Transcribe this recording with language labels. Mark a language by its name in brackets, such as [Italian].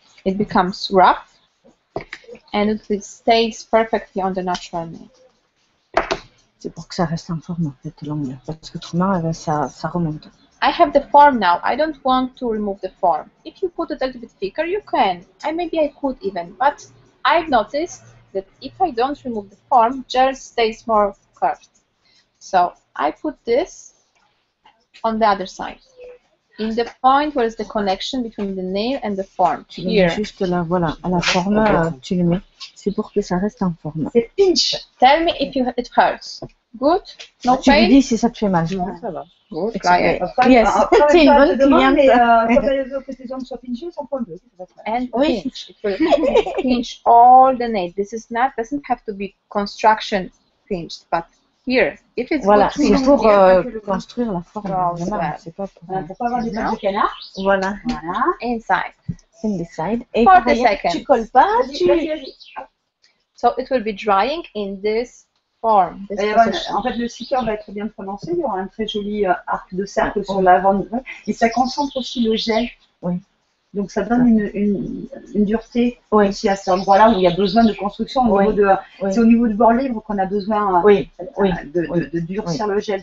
[English] It becomes rough and it stays perfectly on the natural nail. [French] C'est pour que ça reste en forme en fait l'ongle parce qu'autrement ça remonte. [English] I have the form now. I don't want to remove the form. If you put it a little bit thicker, you can. Maybe I could even, but I've noticed that if I don't remove the form, gel stays more curved. So I put this on the other side, in the point where is the connection between the nail and the form. [French] Tu le mets juste là, voilà, à la forme, tu le mets. C'est pour que ça reste en forme. C'est pinch. [English] Tell me if it hurts. Good? No [French] tu [English] pain? [French] lui dis si ça te fait mal. Non, ça va. [English] Good. Try it. Yes, [French] c'est une bonne cliente. Mais comme elle veut que tes ongles soient pinchés, ça prend un peu. [English] And pinch. It will pinch all the nail. This is not doesn't have to be construction pinched, but here, if it's [French] voilà, [English] good [French] c'est pour construire la forme. C'est pas pour avoir des pattes de canard. Voilà. Voilà. [English] Inside. In the side. [French] Et [English] For the second. [French] Tu colles pas. [English] So it will be drying in this form. [French] En fait, le sticker va être bien prononcé. Il y aura un très joli arc de cercle sur l'avant. Et ça concentre aussi le gel. Oui. Donc ça donne une dureté aussi à cet endroit-là où il y a besoin de construction. Au niveau de, c'est au niveau du bord libre qu'on a besoin de durcir le gel.